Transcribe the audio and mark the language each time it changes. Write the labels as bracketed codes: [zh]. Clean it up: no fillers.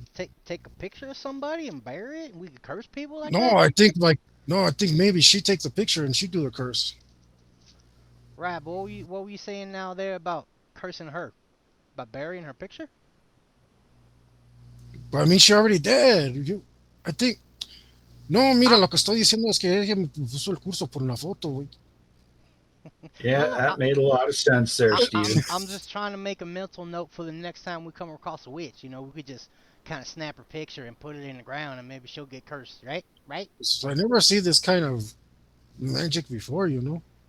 [en] Take a picture of somebody and bury it, and we could curse people like No, that? I think maybe she takes the picture and she do the curse. Right, but what were you saying now there about cursing her? About burying her picture? But I mean, she already dead. I think. No, mira, I [es] lo que estoy diciendo es que ella me puso el curso por una foto, güey. [en] no Yeah, no that made a lot of sense there, Steven. I'm just trying to make a mental note for the next time we come across a witch. You know, we could just kind of snap her picture and put it in the ground, and maybe she'll get cursed. Right? Right? So I never see this kind of magic before, you know.